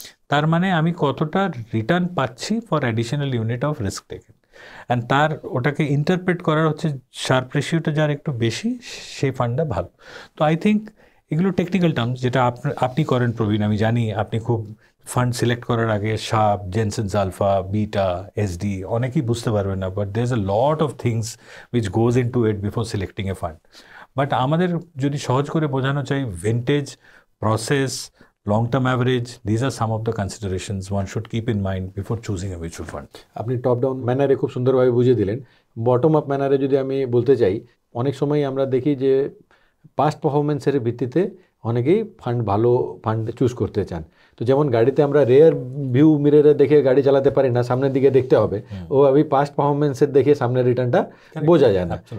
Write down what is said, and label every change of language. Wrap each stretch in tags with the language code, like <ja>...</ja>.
<bn>তার মানে আমি কতটা রিটার্ন পাচ্ছি</bn> <en>for additional unit of risk taken,</en> <bn>and তার ওটাকে ইন্টারপ্রেট করার হচ্ছে শার্প রেশিওটা যার একটু বেশি সেই ফান্ডটা ভালো. তো আই থিঙ্ক এগুলো টেকনিক্যাল টার্মস যেটা আপনি করেন প্রবীণ, আমি জানি আপনি খুব ফান্ড সিলেক্ট করার আগে শার্প, জেনসেনস আলফা, বিটা, এসডি অনেকেই বুঝতে পারবেন না,</bn> <en>But there is a lot of things which goes into it before selecting a fund.</en> <bn>But আমাদের যদি সহজ করে বোঝানো চাই,</bn> <en>Vintage, process, long-term average, these are some of the considerations one should keep in mind before choosing a mutual fund.</en> <bn>আপনি top down ম্যানারে খুব সুন্দরভাবে বুঝিয়ে দিলেন. বটম আপ ম্যানারে যদি আমি বলতে চাই, অনেক সময় আমরা দেখি যে পাস্ট পারফরমেন্সের ভিত্তিতে অনেকেই ভালো ফান্ড চুজ করতে চান. তো যেমন গাড়িতে আমরা রেয়ার ভিউ মিররে দেখে গাড়ি চালাতে পারি না, সামনের দিকে দেখতে হবে, ও আমি পাস্ট পারফরমেন্সের দেখে সামনের রিটার্নটা বোঝা যায় না.</bn>